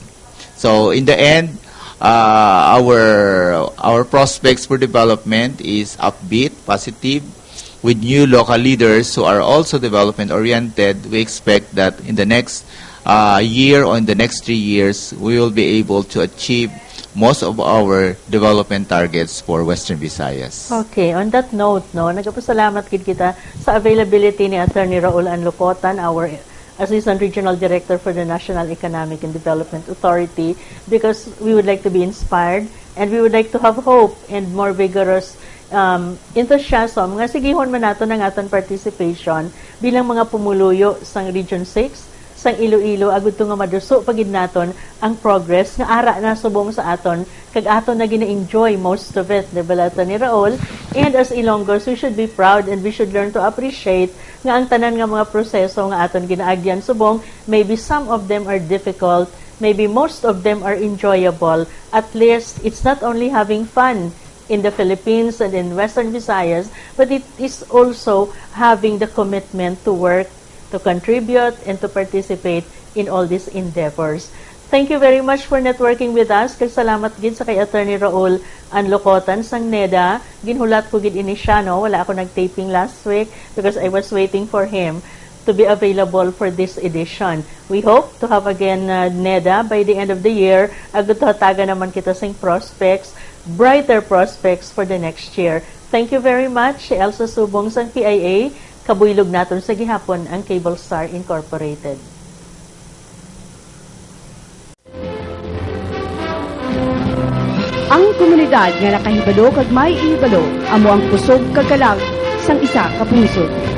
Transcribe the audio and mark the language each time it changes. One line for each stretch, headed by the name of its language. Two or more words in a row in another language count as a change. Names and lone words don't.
English: So in the end, our prospects for development is upbeat, positive. With new local leaders who are also development-oriented, we expect that in the next year or in the next 3 years, we will be able to achieve most of our development targets for Western Visayas. Okay, on that note,
Hiligaynon: nagpasalamat kita sa availability ni Attorney Raul Anlucotan,
English: our Assistant Regional Director for the National Economic and Development Authority, because we would like to be inspired and we would like to have hope and more vigorous enthusiasm
Hiligaynon: nga sigihon man nato ng aton participation bilang mga pumuluyo sang Region 6 sang Iloilo agud to nga maduso pagid naton ang progress nga ara na subong sa aton kag aton na gina-enjoy
English: most of it,
Hiligaynon: diba ni Raul?
English: And as Ilonggos, we should be proud and we should learn to appreciate
Hiligaynon: nga ang tanan nga mga proseso nga aton ginaagyan subong,
English: maybe some of them are difficult, maybe most of them are enjoyable. At least it's not only having fun in the Philippines and in Western Visayas, but it is also having the commitment to work, to contribute, and to participate in all these endeavors. Thank you very much for networking with us.
Hiligaynon: Kag salamat gid sa kay Attorney Raul Anlucotan sang NEDA. Ginhulat ko gid ini siya, wala ako nag-taping
English: last week because I was waiting for him to be available for this edition. We hope to have again NEDA by the end of the year.
Hiligaynon: Agud hataga naman kita sing prospects,
English: brighter prospects for the next year. Thank you very much, Elsa Subong sang PIA.
Hiligaynon: Kabuylog naton sa gihapon ang Cable Star Incorporated. Ang komunidad nga nakahibalo kag may ihibalo amo ang kusog kag kalag sang isa ka pungsod.